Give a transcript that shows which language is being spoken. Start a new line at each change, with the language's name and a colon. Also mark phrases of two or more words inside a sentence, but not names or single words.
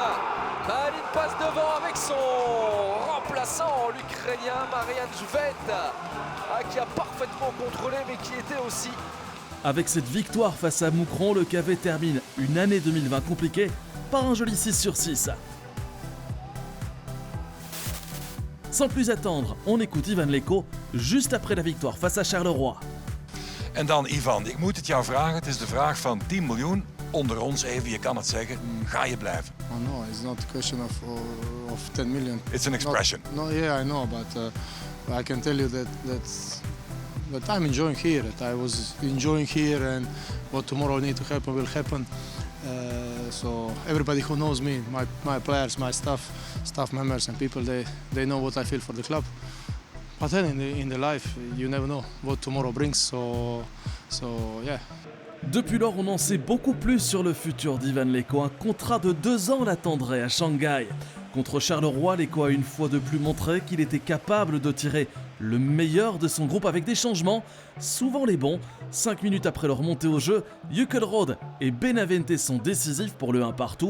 French: Malin passe devant avec son remplaçant, l'Ukrainien Marian Schved, qui a parfaitement contrôlé mais qui était aussi. Avec cette victoire face à Moucron, le KV termine une année 2020 compliquée par un joli 6/6. Sans plus attendre, on écoute Ivan Leko juste après la victoire face à Charleroi.
Dutch: En dan Ivan, ik moet het jou vragen, het is de vraag van 10 miljoen. Onder ons even, je kan het zeggen, ga je blijven?
English: Oh no, it's not a question of 10 million. It's an expression. No, yeah, I know, but I can tell you that I'm enjoying here. That I was enjoying here, and what tomorrow need to happen will happen. So everybody who knows me, my players, my staff members and people, they know what I feel for the club. But then in the life, you never know what tomorrow brings. So yeah.
French: Depuis lors, on en sait beaucoup plus sur le futur d'Ivan Leko. Un contrat de 2 ans l'attendrait à Shanghai. Contre Charleroi, Leko a une fois de plus montré qu'il était capable de tirer le meilleur de son groupe avec des changements, souvent les bons. 5 minutes après leur montée au jeu, Jukelrode et Benavente sont décisifs pour le 1 partout.